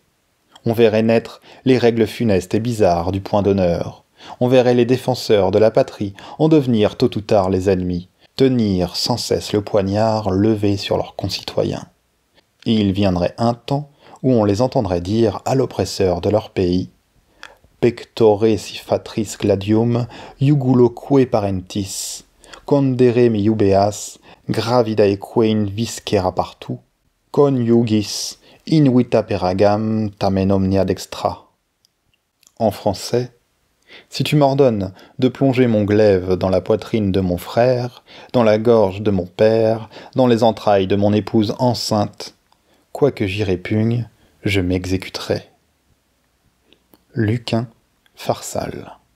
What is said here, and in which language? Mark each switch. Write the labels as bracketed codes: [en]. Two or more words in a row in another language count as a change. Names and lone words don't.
[fr] On verrait naître les règles funestes et bizarres du point d'honneur. On verrait les défenseurs de la patrie en devenir tôt ou tard les ennemis, tenir sans cesse le poignard levé sur leurs concitoyens. Et il viendrait un temps où on les entendrait dire à l'oppresseur de leur pays [la] « Pectore si fatris gladium, iuguloque parentis, condere me iubeas, gravidaeque in viscera partout, coniugis, in vita peragam tamen omnia dextra. [fr] » En français, si tu m'ordonnes de plonger mon glaive dans la poitrine de mon frère, dans la gorge de mon père, dans les entrailles de mon épouse enceinte, quoique j'y répugne, je m'exécuterai. Lucain, Pharsale.